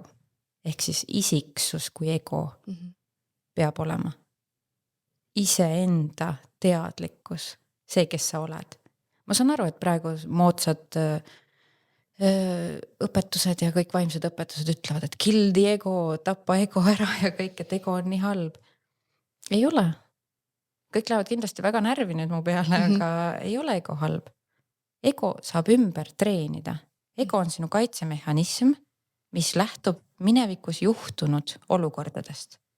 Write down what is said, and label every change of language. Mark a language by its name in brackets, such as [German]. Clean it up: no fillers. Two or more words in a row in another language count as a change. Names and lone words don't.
[Estonian] Ehk siis isiksus kui ego peab olema. Iseenda teadlikkus, see, kes sa oled. Ma saan aru, et praegu moodsad õpetused ja kõik vaimsed õpetused ütlevad, et [English] kill the ego, [Estonian] tappa ego ära ja kõik, et ego on nii halb. Ei ole. Kõik lähevad kindlasti väga närvi nüüd mu peale, aga ei ole ego halb. Ego saab ümber treenida. Ego on sinu kaitsemehhanism, mis lähtub minevikus juhtunud olukordadest.